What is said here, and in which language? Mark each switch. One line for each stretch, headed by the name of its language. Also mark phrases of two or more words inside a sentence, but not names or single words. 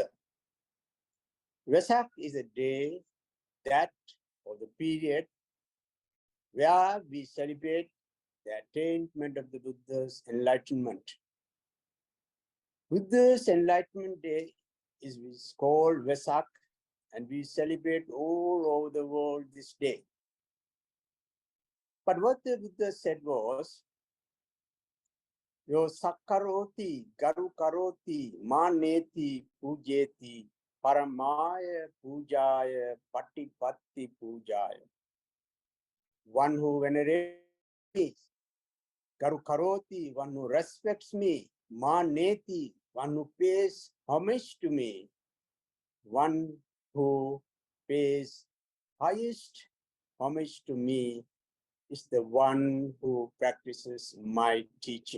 English: Vesak is a day that, or the period, where we celebrate the attainment of the Buddha's enlightenment. Buddha's Enlightenment Day is called Vesak, and we celebrate all over the world this day. But what the Buddha said was,
Pali: Yo sakkaroti, garu karoti, maneti, pujeti, paramaya, pujaya, patipatti, pujaya.
English: One who venerates me,
Pali: garu karoti,
English: one who respects me, maneti, one who pays homage to me, one who pays highest homage to me is the one who practices my teaching.